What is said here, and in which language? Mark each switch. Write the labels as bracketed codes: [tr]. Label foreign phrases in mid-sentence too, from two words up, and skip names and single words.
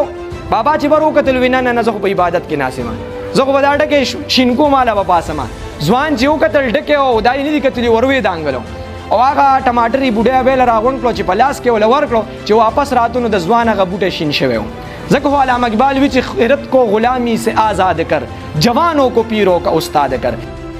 [ps] بابا چې بر وکتل وي نه نه زه خو په عبادت کې ناست یم، زه خو به دا ډکی شین کوم هله به پاسم. ځوان چې وکتل ډکی او دا یې نه دي کتلي وروې دانګلو او هغه ټماټر یې بوډۍ به یې راغونډ کړو چې په لاس کې ول ورکړو چې واپس راتو نو د ځوان هغه بوټی شین شوی و. ځکه خو علامه اقبال وي چې [ur] خیرت کو غلامی سے آزاد کر، جوانوں کو پیروں کا استاد کر.